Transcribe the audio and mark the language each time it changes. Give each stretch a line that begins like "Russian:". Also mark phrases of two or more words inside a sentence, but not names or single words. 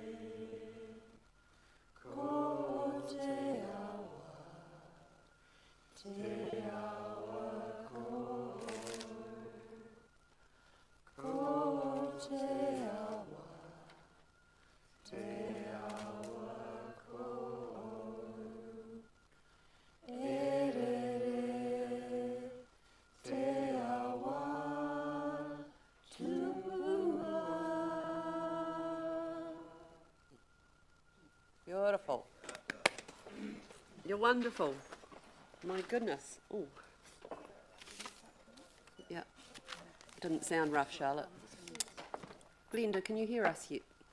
Māori: ko te awa ko, ko te awa ko, e re te awa tupua.
English: Beautiful. You're wonderful. My goodness. Oh. Yeah. Didn't sound rough, Charlotte. Glenda, can you hear us yet?